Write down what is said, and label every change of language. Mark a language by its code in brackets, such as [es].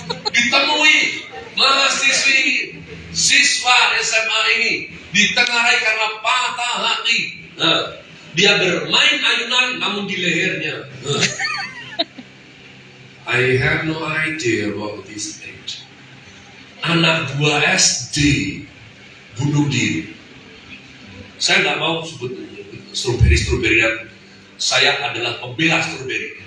[id] Ditemui mahasiswi siswa SMA ini ditengarai karena patah hati. Dia bermain ayunan namun di lehernya. [en] I have no idea about this age. [id] Anak 2 SD bunuh diri. Saya nggak mau sebut strawberry. Saya adalah pembela strawberry.